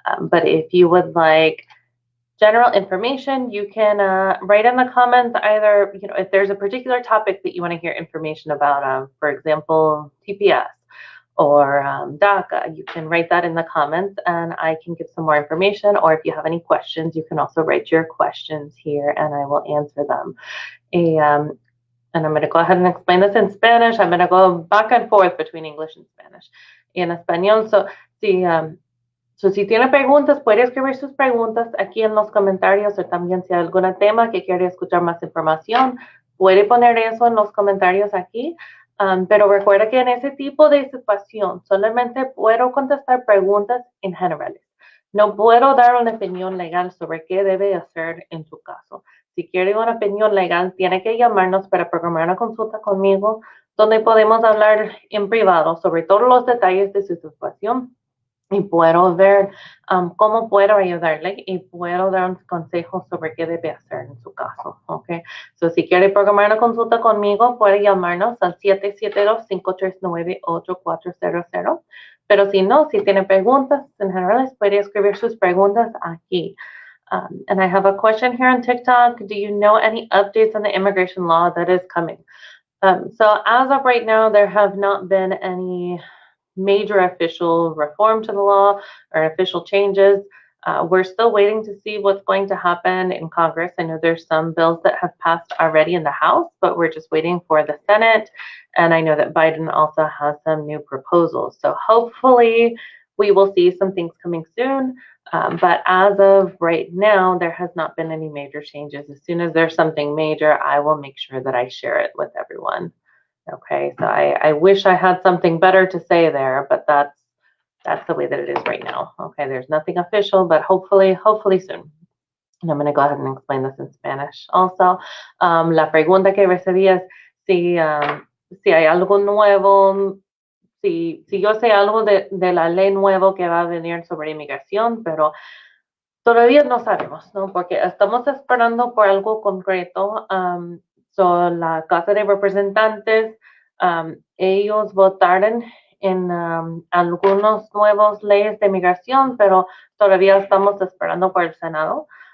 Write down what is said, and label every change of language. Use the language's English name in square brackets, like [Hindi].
[English] But if you would like general information, you can write in the comments either, if there's a particular topic that you want to hear information about, for example, TPS or DACA, you can write that in the comments and I can give some more information. Or if you have any questions, you can also write your questions here and I will answer them. And I'm going to go ahead and explain this in Spanish. I'm going to go back and forth between English and Spanish. [Spanish] Y en español, si tiene preguntas, puede escribir sus preguntas aquí en los comentarios o también si hay algún tema que quiere escuchar más información, puede poner eso en los comentarios aquí. Pero recuerda que en ese tipo de situación solamente puedo contestar preguntas en generales. No puedo dar una opinión legal sobre qué debe hacer en su caso. Si quiere una opinión legal, tiene que llamarnos para programar una consulta conmigo, donde podemos hablar en privado sobre todos los detalles de su situación y puedo ver cómo puedo ayudarle y puedo dar un consejo sobre qué debe hacer en su caso. Okay. Si quiere programar una consulta conmigo, puede llamarnos al 772-539-8400. Pero si no, si tiene preguntas en general, puede escribir sus preguntas aquí. [English] And I have a question here on TikTok. Do you know any updates on the immigration law that is coming? So as of right now, there have not been any major official reform to the law or official changes. We're still waiting to see what's going to happen in Congress. I know there's some bills that have passed already in the House, but we're just waiting for the Senate. And I know that Biden also has some new proposals. So hopefully we will see some things coming soon. But as of right now, there has not been any major changes. As soon as there's something major, I will make sure that I share it with everyone. Okay, so I wish I had something better to say there, but that's the way that it is right now. Okay, there's nothing official, but hopefully soon. And I'm going to go ahead and explain this in Spanish also. [Spanish] La pregunta que recibí es si hay algo nuevo, si yo sé algo de la ley nueva que va a venir sobre inmigración, pero todavía no sabemos, ¿no? Porque estamos esperando por algo concreto. La Casa de Representantes, ellos votaron en algunos nuevos leyes de migración, pero todavía estamos esperando por el Senado.